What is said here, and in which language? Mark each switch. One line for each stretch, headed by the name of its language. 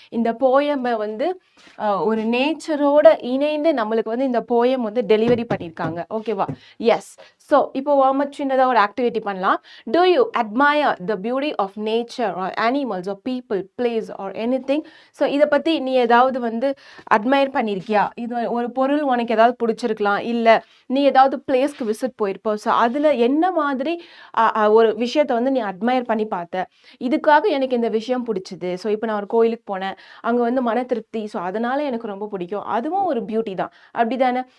Tamil: இந்த போயமை வந்து ஒரு நேச்சரோட இணைந்து நம்மளுக்கு வந்து இந்த போயம் வந்து டெலிவரி பண்ணியிருக்காங்க. ஓகேவா? எஸ். ஸோ இப்போ சின்னதாக ஒரு ஆக்டிவிட்டி பண்ணலாம்.
English: Do you admire the beauty of nature or animals or people, place or anything?
Tamil: So இதை பற்றி நீ ஏதாவது வந்து அட்மையர் பண்ணியிருக்கியா? இது ஒரு பொருள் உனக்கு ஏதாவது பிடிச்சிருக்கலாம், இல்லை நீ ஏதாவது பிளேஸ்க்கு விசிட் போயிருப்போம். ஸோ அதில் என்ன மாதிரி ஒரு விஷயத்தை வந்து நீ அட்மையர் பண்ணி பார்த்த, இதுக்காக எனக்கு இந்த விஷயம் பிடிச்சிது. ஸோ இப்போ நான் ஒரு கோயிலுக்கு போனேன், அங்கே வந்து மன திருப்தி, ஸோ அதனால் எனக்கு ரொம்ப பிடிக்கும், அதுவும் ஒரு பியூட்டி தான். அப்படி தானே?